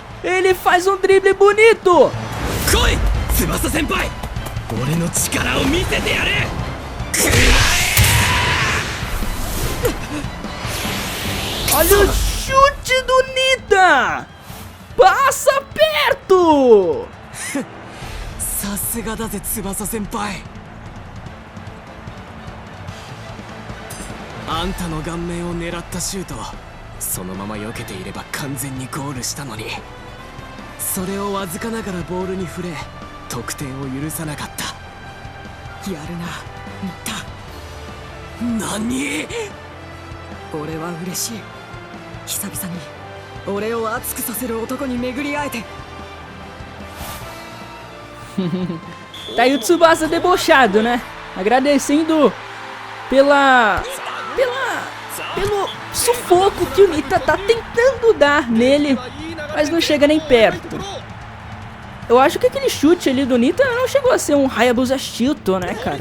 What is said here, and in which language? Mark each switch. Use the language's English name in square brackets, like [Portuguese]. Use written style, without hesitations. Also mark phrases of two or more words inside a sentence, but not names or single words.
[Portuguese] Ele faz um drible bonito. Olha o chute do Nita. Passa perto. [Japanese] さすがだぜ翼先輩。あんたの顔面を狙ったシュート、そのまま避けていれば完全にゴールしたのに、それをわずかながらボールに触れ得点を許さなかった。やるな、新田。何？俺は嬉しい。久々に俺を熱くさせる男に巡り会えて。 [Portuguese] Tá aí o Tsubasa debochado, né? Agradecendo pelo sufoco que o Nita tá tentando dar nele, mas não chega nem perto. Eu acho que aquele chute ali do Nita não chegou a ser um Hayabusa Shilto, né, cara?